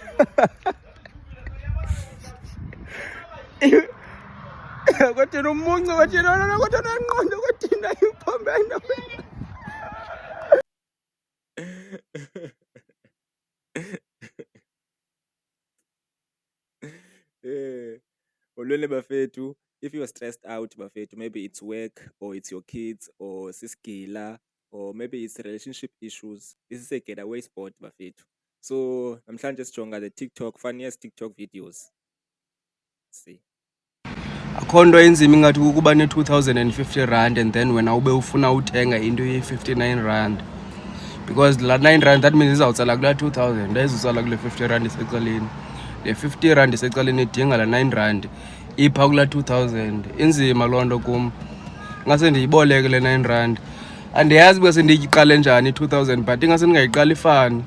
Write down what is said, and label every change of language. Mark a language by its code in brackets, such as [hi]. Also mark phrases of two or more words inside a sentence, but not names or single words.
[xh] Kodwa umuncu kodwa nqondo kodwa iphambana. Olwele bafethu, [en] if you are stressed out bafethu, maybe it's work or it's your kids or sisigila or maybe it's relationship issues, this is a getaway spot bafethu. [xh] So namhlanje sijonga [en] the funniest TikTok videos. See. [xh] Akho nto enzima ingathi ukuba ne-2,050 rand and then wena ube ufuna uthenga into ye-59 rand. Because la 9 rand that means izawutsala kula 2,000 ayizutsala kule 50 rand isecaleni. Le 50 rand isecaleni idinga la 9 rand ipha kula 2,000. Inzima loo nto kum. Ngase ndiyiboleke le 9 rand. Andiyazi bese ndiyiqale njani 2,000 but ingase ndingayiqali ifani.